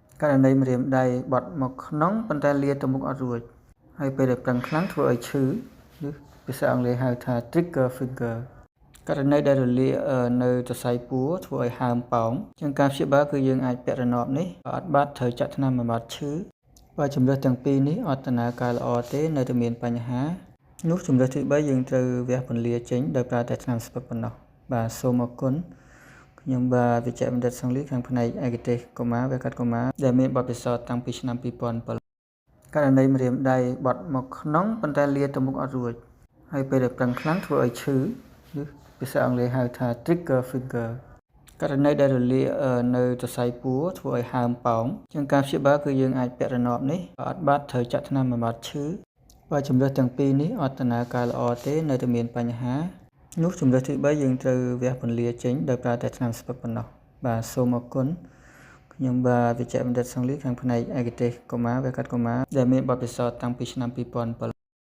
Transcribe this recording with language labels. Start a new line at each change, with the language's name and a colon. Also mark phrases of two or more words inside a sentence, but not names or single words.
Khmer: ករណីម្រាមដៃបត់មកក្នុងប៉ុន្តែលាទៅមុខអត់រួចហើយពេលដែលប្រឹងខ្លាំងធ្វើឲ្យឈឺឬភាសាអង់គ្លេសហៅថា
English: trigger finger
Khmer: ករណីដែលរលាកនៅសរសៃពួរធ្វើឲ្យហើមប៉ោងជាងការព្យាបាលគឺយើងអាចពាក់រណបនេះ អត់បាត់ត្រូវចាក់ថ្នាំបំបាត់ឈឺបើជំរើសទាំងពីរនេះអត់ដំណើរការល្អទេនៅតែមានបញ្ហានោះជំរើសទី3យើងត្រូវវះពន្លាចេញដោយប្រើតែថ្នាំស្ពឹកប៉ុណ្ណោះបាទសូម អរគុណខ្ញុំបាទវិជ្ជបណ្ឌិតសង្លីខាងផ្នែកឯកទេសកុមារវះកាត់កុមារដែលមានបទពិសោធន៍តាំងពីឆ្នាំ2007ករណីម្រាមដៃប ត់មកក្នុងប៉ុន្តែលាទៅមុខអត់រួចហើយពេលដែលប្រឹងខ្លាំងធ្វើឲ្យឈឺឬភាសាអង់គ្លេសហៅថា
English: trigger finger
Khmer: ករណីដែលរលាកនៅសរសៃពួរធ្វើឲ្យហើមប៉ោងជាងការព្យាបាលគឺយើងអាចពាក់រណបនេះអត់បាត់ត្រូវចាក់ថ្នាំបំបាត់ឈឺបើជំរើសទាំងពីរនេះអត់ដំណើរការល្អទេនៅតែមានបញ្ហានោះជំរើសទី3យើងត្រូវវះពន្លាចេញដោយប្រើតែថ្នាំស្ពឹកប៉ុណ្ណោះបាទសូមអរគុណខ្ញុំបាទវិជ្ជបណ្ឌិតសង្លីខាងផ្នែកឯកទេសកុមារវះកាត់កុមារដែលមានបទពិសោធន៍តាំងពីឆ្នាំ2007